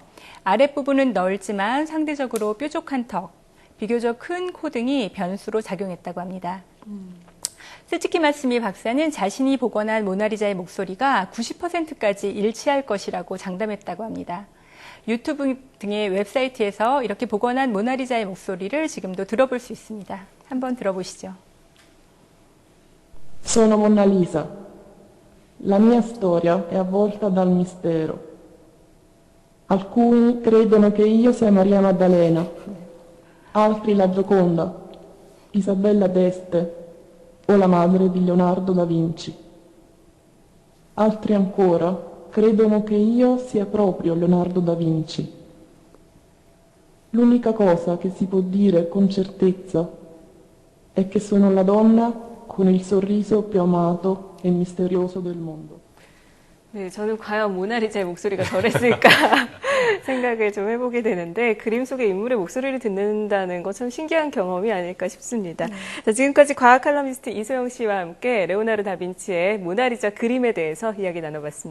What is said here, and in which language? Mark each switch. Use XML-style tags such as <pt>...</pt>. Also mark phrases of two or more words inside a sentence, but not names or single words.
<ko>아랫부분은 넓지만 상대적으로 뾰족한 턱, 비교적 큰 코 등이 변수로 작용했다고 합니다. 스즈키 마스미 박사는 자신이 복원한 모나리자의 목소리가 90%까지 일치할 것이라고 장담했다고 합니다. 유튜브 등의 웹사이트에서 이렇게 복원한 모나리자의 목소리를 지금도 들어볼 수 있습니다. 한번 들어보시죠.</ko> <it>Sono Monna Lisa. La mia storia è avvolta dal mistero. Alcuni credono che io sia Maria Maddalena, altri la Gioconda, Isabella d'Este o la madre di Leonardo da Vinci. Altri ancora credono che io sia proprio Leonardo da Vinci. L'unica cosa che si può dire con certezza è che sono la donna con il sorriso più amato e misterioso del mondo.</it> <ko>네, 저는 과연 모나리자의 목소리가 저랬을까 생각을 좀 해보게 되는데 그림 속의 인물의 목소리를 듣는다는 건 참 신기한 경험이 아닐까 싶습니다. 자, 지금까지 과학 칼럼니스트 이소영 씨와 함께 레오나르도 다빈치의 모나리자 그림에 대해서 이야기 나눠봤습니다.</ko>